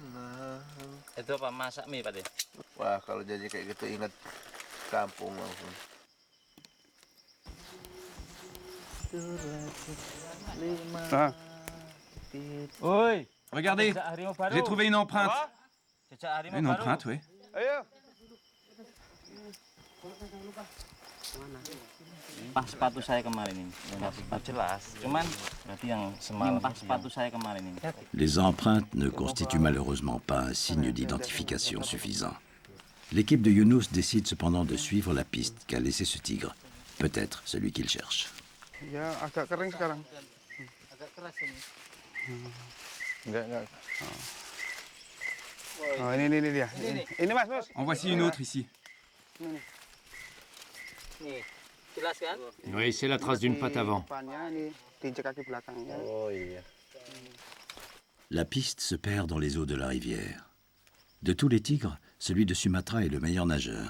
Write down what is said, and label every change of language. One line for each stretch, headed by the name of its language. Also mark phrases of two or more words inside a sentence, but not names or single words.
French: Oui. Regardez, j'ai trouvé une empreinte. Une empreinte, oui.
Indonesian: Pas sepatu saya kemarin ini. Jelas. Cuman berarti yang semalam pas sepatu saya kemarin ini.
French: Les empreintes ne constituent malheureusement pas un signe d'identification suffisant. L'équipe de Younous décide cependant de suivre la piste qu'a laissé ce tigre. Peut-être celui qu'il cherche.
Indonesian: Agak kering sekarang. Agak keras ini. Enggak. Oh, ini dia. Ini Mas.
French: En voici une autre ici. Oui, c'est la trace d'une patte avant. La piste se perd dans les eaux de la rivière. De tous les tigres, celui de Sumatra est le meilleur nageur.